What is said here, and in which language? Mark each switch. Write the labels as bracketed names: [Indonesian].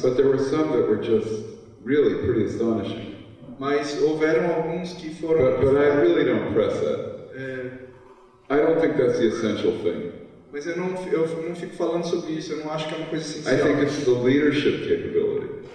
[English] but there were some that were just really pretty astonishing. [Portuguese] mas houveram alguns que foram. [English] But I really don't press that. I don't think that's the essential thing. [Portuguese] Mas eu não fico falando sobre isso. Eu não acho que é uma coisa [English] I [Portuguese] essencial. [English] think it's the leadership capability,